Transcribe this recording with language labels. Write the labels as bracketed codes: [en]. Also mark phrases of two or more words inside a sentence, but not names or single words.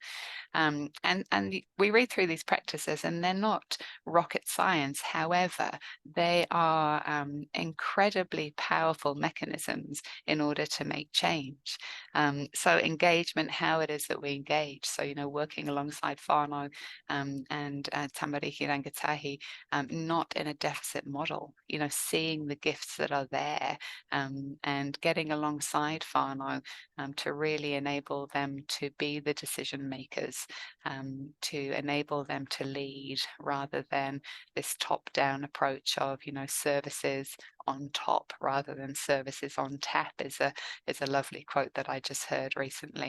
[en] And we read through these practices and they're not rocket science. However, they are incredibly powerful mechanisms in order to make change. So engagement, how it is that we engage. So, you know, working alongside whānau and [mi] tamariki, rangatahi, [en] not in a deficit model, you know, seeing the gifts that are there and getting alongside whānau to really enable them to be the decision makers, to enable them to lead, rather than this top-down approach of, you know, services on top rather than services on tap is a lovely quote that I just heard recently.